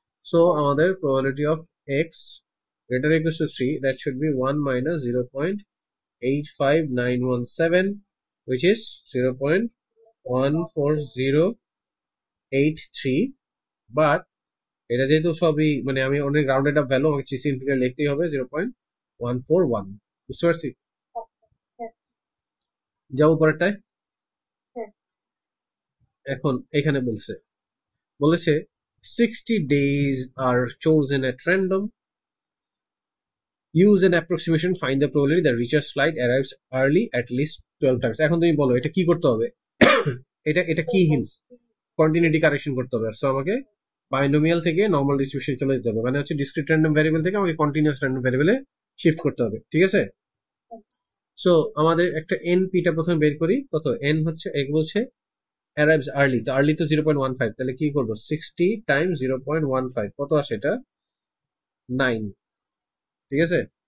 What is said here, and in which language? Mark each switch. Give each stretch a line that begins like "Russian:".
Bangla: So আমাদের
English: probability of x greater or equals to 3, that should be 1 minus 0.85917, which is 0.14083,
Bangla: but এটা যেহেতু সবই মানে আমি অনেক রাউন্ডেড আপ ভ্যালু, আমাকে সিসি ইনফিনিটি লিখতেই হবে 0.141, বুঝতে পারছি। যাবো পরেরটায়। এখন এখানে বলেছে
English: 60 days are chosen at random. Use an approximation, find the probability that Richard's flight arrives early at least 12 times.
Bangla: এখন তুমি বলো এটা কি করতে হবে। এটা কি হিন্টস, কন্টিনিউটি কারেকশন করতে হবে। সো আমাকে বাইনোমিয়াল থেকে নর্মাল ডিস্ট্রিবিউশন চলে যেতে হবে, মানে হচ্ছে ডিসক্রিট র্যান্ডম ভ্যারিয়েবল থেকে আমাকে কন্টিনিউয়াস র্যান্ডম ভ্যারিয়েবলে শিফট করতে হবে, ঠিক আছে। সো আমাদের একটা এনপিটা প্রথমে বের করি, কত এন হচ্ছে, এক বলছে arrives early, তো early তো 0.15, তাহলে কি করবো 60 টাইমস 0.15, কত আসে এটা 9, ঠিক আছে।